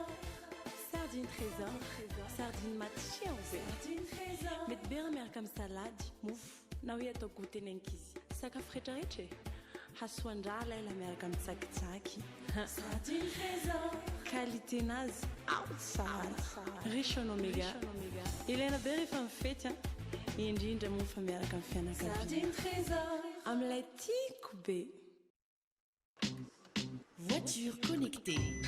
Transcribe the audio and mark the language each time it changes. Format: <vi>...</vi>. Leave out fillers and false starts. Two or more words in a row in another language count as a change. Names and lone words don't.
<mg>Sardine trésor. Sardine matchia Sardine trésor. mety bera miaraka amin'ny salady, mofo na hoe atao goûter nenkizy. Sakafo rehetrarehetra e. Hasoandrala ela miaraka amin'ny tsakitsaky. Sardine trésor. Qualité-nazy tsara.</mg> <fr>Riche en oméga.</fr> <mg>Ilaina be rehefa mifety indrindra moa fa miaraka amin'ny fianakaviana. Sardine trésor. Amin'ilay tiako be.</mg> <fr>Voiture connectée.</fr>